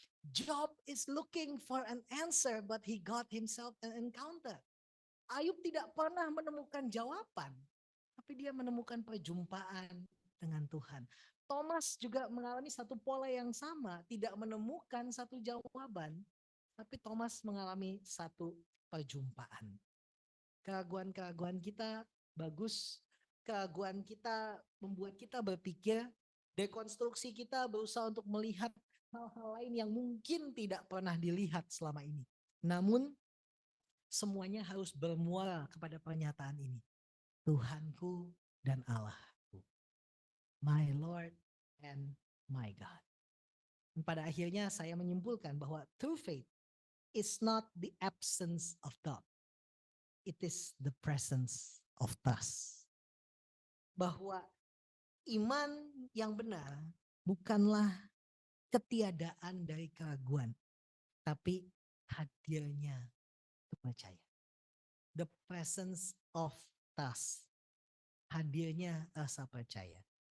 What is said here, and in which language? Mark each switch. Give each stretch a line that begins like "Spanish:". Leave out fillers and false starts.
English: Job is looking for an answer but he got himself an encounter.
Indonesian: Ayub tidak pernah menemukan jawaban. Tapi dia menemukan perjumpaan dengan Tuhan. Thomas juga mengalami satu pola yang sama. Tidak menemukan satu jawaban. Tapi Thomas mengalami satu perjumpaan. Keraguan-keraguan kita bagus. Keraguan kita membuat kita berpikir. Dekonstruksi kita berusaha untuk melihat hal-hal lain yang mungkin tidak pernah dilihat selama ini. Namun semuanya harus bermuara kepada pernyataan ini. Tuhanku dan Allahku,
English: my Lord and my God.
Indonesian: Dan pada akhirnya saya menyimpulkan bahwa
English: true faith is not the absence of doubt. It is the presence of trust.
Indonesian: Bahwa iman yang benar bukanlah ketiadaan dari keraguan, tapi hadirnya percaya.
English: The presence of trust.
Indonesian: Hadirnya rasa percaya.